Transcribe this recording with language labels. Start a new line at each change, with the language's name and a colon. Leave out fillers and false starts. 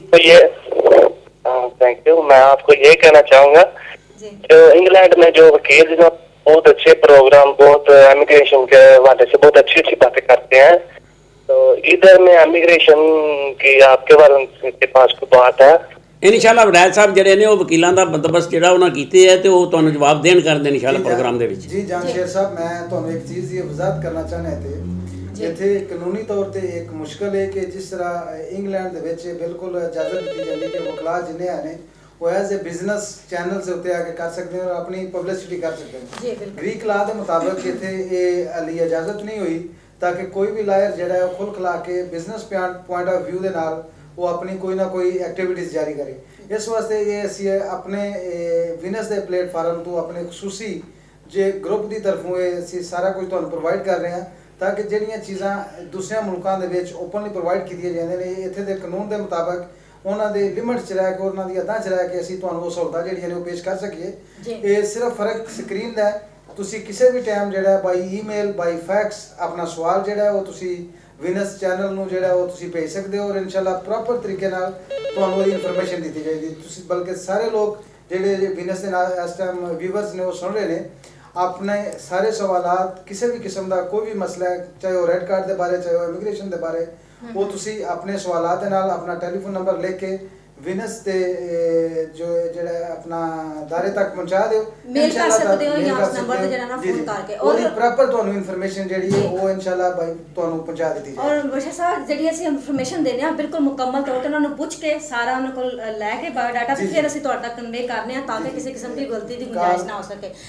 Hindi: तो ये thank you मैं आपको ये कहना चाहूँगा जो इंग्लैंड में जो वकील जो बहुत अच्छे प्रोग्राम बहुत इमिग्रेशन के हवाले से बहुत अच्छी बातें करते हैं तो इधर में इमिग्रेशन की आपके बारे के पास कोई बात है
Punjabi: ਇਨਸ਼ਾਅੱਲਾ ਵਡੈਲ ਸਾਹਿਬ ਜਿਹੜੇ ਨੇ ਉਹ ਵਕੀਲਾਂ ਦਾ ਬੰਦੋਬਸਤ ਜਿਹੜਾ ਉਹਨਾਂ ਕੀਤੇ ਹੈ ਤੇ ਉਹ ਤੁਹਾਨੂੰ ਜਵਾਬ ਦੇਣ ਕਰਦੇ ਇਨਸ਼ਾਅੱਲਾ ਪ੍ਰੋਗਰਾਮ ਦੇ ਵਿੱਚ ਜੀ ਜਾਨਸ਼ੇਰ ਸਾਹਿਬ ਮੈਂ ਤੁਹਾਨੂੰ ਇੱਕ ਚੀਜ਼ ਦੀ ਵਜ਼ਾਹਤ ਕਰਨਾ ਚਾਹੁੰਦਾ ਤੇ ਜਿੱਥੇ ਕਾਨੂੰਨੀ ਤੌਰ ਤੇ ਇੱਕ ਮੁਸ਼ਕਲ ਹੈ ਕਿ ਜਿਸ ਤਰ੍ਹਾਂ ਇੰਗਲੈਂਡ ਦੇ ਵਿੱਚ ਬਿਲਕੁਲ ਇਜਾਜ਼ਤ ਦਿੱਤੀ ਜਾਂਦੀ ਕਿ ਵਕਲਾ ਜਿੰਨੇ ਨੇ ਉਹ ਐਜ਼ ਅ ਬਿਜ਼ਨਸ ਚੈਨਲ ਦੇ ਉੱਤੇ ਆ ਕੇ ਕਰ ਸਕਦੇ ਹਨ ਔਰ ਆਪਣੀ ਪਬਲਿਸਿਟੀ ਕਰ ਸਕਦੇ ਹਨ ਗ੍ਰੀਕ ਲਾ ਦੇ ਮੁਤਾਬਕ ਇੱਥੇ ਇਹ ਅਲੀ ਇਜਾਜ਼ਤ ਨਹੀਂ ਹੋਈ ਤਾਂ ਕਿ ਕੋਈ ਵੀ ਲਾਇਰ ਜਿਹੜਾ ਹੈ ਖੁੱਲ ਖਲਾ ਕੇ ਬਿਜ਼ਨਸ ਪੁਆਇੰਟ ਆਫ ਵਿਊ ਦੇ ਨਾਲ
Hindi: वो अपनी कोई ना कोई एक्टिविटीज़ जारी करे।
Punjabi: इस वास्ते ये असी अपने विनस दे प्लेटफार्म तो अपने खसूसी जे ग्रुप की तरफों असी सारा कुछ तुहानू प्रोवाइड कर रहे हैं ताकि ਜਿਹੜੀਆਂ ਚੀਜ਼ਾਂ दूसरे मुल्कों ਦੇ ਵਿੱਚ ਓਪਨਲੀ ਪ੍ਰੋਵਾਈਡ ਕੀਤੀਆਂ ਜਾਂਦੀਆਂ ਨੇ ਇੱਥੇ ਦੇ ਕਾਨੂੰਨ ਦੇ ਮੁਤਾਬਕ ਉਹਨਾਂ ਦੇ ਲਿਮਿਟ 'ਚ ਰਹਿ ਕੇ ਉਹਨਾਂ ਦੀ ਹੱਦਾਂ 'ਚ ਰਹਿ ਕੇ ਅਸੀਂ ਤੁਹਾਨੂੰ ਉਹ ਸਹੂਲਤਾਂ ਜਿਹੜੀਆਂ ਨੇ ਉਹ ਪੇਸ਼ ਕਰ ਸਕੀਏ। ਇਹ ਸਿਰਫ ਫਰਕ ਸਕਰੀਨ ਦਾ ਹੈ। ਤੁਸੀਂ ਕਿਸੇ ਵੀ ਟਾਈਮ ਜਿਹੜਾ ਬਾਈ ਈਮੇਲ ਬਾਈ ਫੈਕਸ ਆਪਣਾ ਸਵਾਲ ਜਿਹੜਾ ਉਹ ਤੁਸੀਂ ਵਿਨਸ ਚੈਨਲ ਨੂੰ ਜਿਹੜਾ ਉਹ ਤੁਸੀਂ ਭੇਜ ਸਕਦੇ ਹੋ ਔਰ ਇਨਸ਼ਾਅੱਲਾ ਪ੍ਰੋਪਰ ਤਰੀਕੇ ਨਾਲ ਤੁਹਾਨੂੰ ਉਹਦੀ ਇਨਫੋਰਮੇਸ਼ਨ ਦਿੱਤੀ ਜਾਏਗੀ। ਤੁਸੀਂ ਬਲਕਿ ਸਾਰੇ ਲੋਕ ਜਿਹੜੇ ਵਿਨਸ ਦੇ ਨਾਲ ਇਸ ਟਾਈਮ व्यूवर्स ने वो सुन रहे ने अपने सारे सवालात किसी भी किस्म का कोई भी मसला है चाहे वो रेड कार्ड के बारे चाहे वो इमिग्रेशन के बारे वो तुसी अपने सवालात दे नाल अपना टेलीफोन नंबर लेके विनस दे जो जेड़ा अपना दायरे तक पहुंचा दियो
Hindi: मेल कर सकते हो या उस नंबर पे जेड़ा ना फोन करके
Punjabi: और प्रॉपर ਤੁਹਾਨੂੰ ਇਨਫੋਰਮੇਸ਼ਨ ਜਿਹੜੀ ਹੈ ਉਹ ਇਨਸ਼ਾਅੱਲਾ ਭਾਈ ਤੁਹਾਨੂੰ ਪਹੁੰਚਾ ਦਿੱਤੀ ਜਾਏਗੀ। और बशर साहब ਜਿਹੜੀ ਅਸੀਂ ਇਨਫੋਰਮੇਸ਼ਨ ਦੇਨੇ ਆ ਬਿਲਕੁਲ ਮੁਕੰਮਲ ਤੌਰ ਤੇ ਉਹਨਾਂ ਨੂੰ ਪੁੱਛ ਕੇ ਸਾਰਾ ਉਹਨਾਂ ਕੋਲ ਲੈ ਕੇ ਬਾਇਓਡਾਟਾ ਤੇ ਫਿਰ ਅਸੀਂ ਤੁਹਾਡੇ ਤੱਕ ਕਨਵੇ ਕਰਨੇ ਆ ਤਾਂ ਕਿ ਕਿਸੇ ਕਿਸਮ ਦੀ ਗਲਤੀ ਦੀ ਗੁੰਜਾਇਸ਼ ਨਾ ਹੋ ਸਕੇ।